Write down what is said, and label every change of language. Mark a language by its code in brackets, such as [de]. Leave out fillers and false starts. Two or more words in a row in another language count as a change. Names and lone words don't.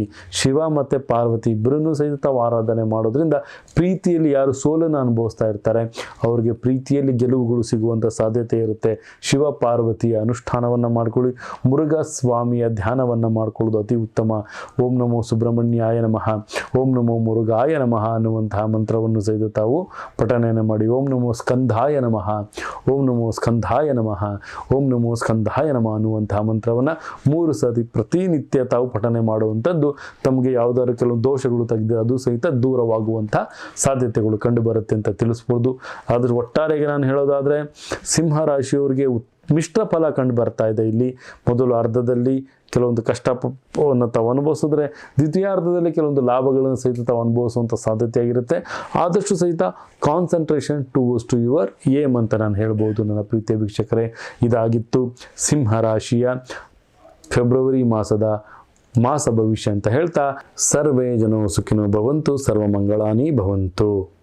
[kn] ಶಿವ ಮತ್ತು ಪಾರ್ವತಿ ಇಬ್ಬರನ್ನೂ ಸಹಿತ ತಾವು ಆರಾಧನೆ ಮಾಡೋದ್ರಿಂದ ಪ್ರೀತಿಯಲ್ಲಿ ಯಾರು ಸೋಲನ್ನು ಅನುಭವಿಸ್ತಾ ಇರ್ತಾರೆ ಅವ್ರಿಗೆ ಪ್ರೀತಿಯಲ್ಲಿ ಗೆಲುವುಗಳು ಸಿಗುವಂಥ ಸಾಧ್ಯತೆ ಇರುತ್ತೆ. ಶಿವ ಪಾರ್ವತಿ ಅನುಷ್ಠಾನವನ್ನು ಮಾಡ್ಕೊಳ್ಳಿ. ಮುರುಘಾ ಸ್ವಾಮಿಯ ಧ್ಯಾನವನ್ನು ಮಾಡ್ಕೊಳ್ಳೋದು ಅತಿ ಉತ್ತಮ. [sa] ಓಂ ನಮೋ ಸುಬ್ರಹ್ಮಣ್ಯಾಯ ನಮಃ, ಓಂ ನಮೋ ಮುರುಘಾಯ ನಮಃ [kn] ಅನ್ನುವಂತಹ ಮಂತ್ರವನ್ನು ಸಹಿತ ತಾವು ಪಠನೆಯನ್ನು ಮಾಡಿ. [sa] ಓಂ ನಮೋ ಸ್ಕಂಧಾಯ ನಮಃ, [kn] ಓಂ ನಮೋ ಸ್ಕಂಧಾಯ ನಮಃ, ಓಂ ನಮೋ ಸ್ಕಂಧಾಯ ನಮಃ ಅನ್ನುವಂತಹ ಮಂತ್ರವನ್ನು 3 ಸತಿ ಪ್ರತಿನಿತ್ಯ ತಾವು ಪಠನೆ ಮಾಡುವಂಥದ್ದು ತಮಗೆ ಯಾವುದಾದ್ರು ಕೆಲವು ದೋಷಗಳು ತೆಗೆದು ಅದು ಸಹಿತ ದೂರವಾಗುವಂಥ ಸಾಧ್ಯತೆಗಳು ಕಂಡು ಬರುತ್ತೆ ಅಂತ ತಿಳಿಸ್ಬೋದು. ಆದರೆ ಒಟ್ಟಾರೆಗೆ ನಾನು ಹೇಳೋದಾದರೆ ಸಿಂಹರಾಶಿಯವರಿಗೆ ಮಿಶ್ರ ಫಲ ಕಂಡು ಬರ್ತಾ ಇದೆ. ಇಲ್ಲಿ ಮೊದಲು ಅರ್ಧದಲ್ಲಿ ಕೆಲವೊಂದು ಕಷ್ಟವನ್ನು ತಾವು ಅನುಭವಿಸಿದ್ರೆ ದ್ವಿತೀಯಾರ್ಧದಲ್ಲಿ ಕೆಲವೊಂದು ಲಾಭಗಳನ್ನು ಸಹಿತ ತಾವು ಅನುಭವಿಸುವಂಥ ಸಾಧ್ಯತೆಯಾಗಿರುತ್ತೆ. ಆದಷ್ಟು ಸಹಿತ [en] concentration towards to your aim [kn] ಅಂತ ನಾನು ಹೇಳ್ಬೋದು ನನ್ನ ಪ್ರೀತಿಯ ವೀಕ್ಷಕರೇ. ಇದಾಗಿತ್ತು ಸಿಂಹರಾಶಿಯ ಫೆಬ್ರವರಿ ಮಾಸ ಭವಿಷ್ಯ ಅಂತ ಹೇಳ್ತಾ, [sa] ಸರ್ವೇ ಜನೋ ಸುಖಿನೋ ಭವಂತು, ಸರ್ವಮಂಗಳಾನಿ ಭವಂತು.